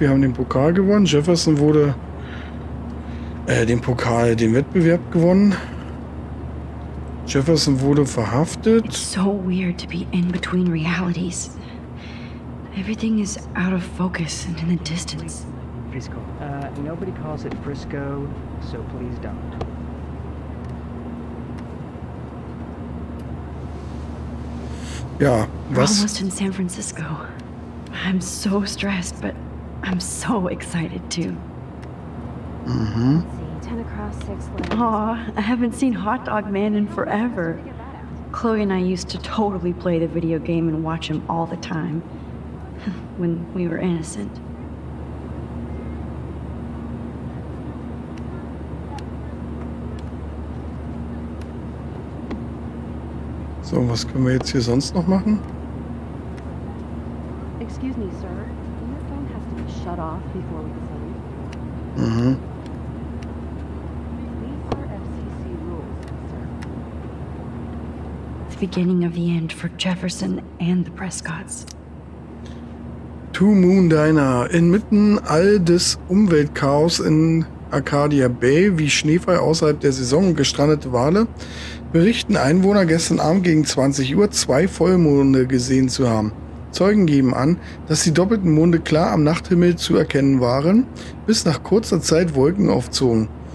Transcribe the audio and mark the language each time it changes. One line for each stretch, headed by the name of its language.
German: Wir haben den Pokal gewonnen. Jefferson wurde den Wettbewerb gewonnen. Jefferson wurde verhaftet.
English: It's so weird to be in between realities. Everything is out of focus and in the distance. Frisco. Nobody calls it Frisco, so please don't.
German: Ja,
English: We're
German: was?
English: almost in San Francisco. I'm so stressed, but I'm so excited too. Mhm. 10 across 6 lanes. Aw, I haven't seen Hot Dog Man in forever. Chloe and I used to totally play the video game and watch him all the time. When we were innocent.
German: So, was können wir jetzt hier sonst noch machen?
English: Excuse me, sir. Your phone has to be shut off before we descend. Mhm. These are FCC rules, sir. The beginning of the end for Jefferson and the Prescotts. Two Moon Diner.
German: Inmitten all des Umweltchaos in Arcadia Bay, wie Schneefall außerhalb der Saison und gestrandete Wale, berichten Einwohner gestern Abend gegen 20 Uhr 2 Vollmonde gesehen zu haben. Zeugen geben an, dass die doppelten Monde klar am Nachthimmel zu erkennen waren, bis nach kurzer Zeit Wolken aufzogen.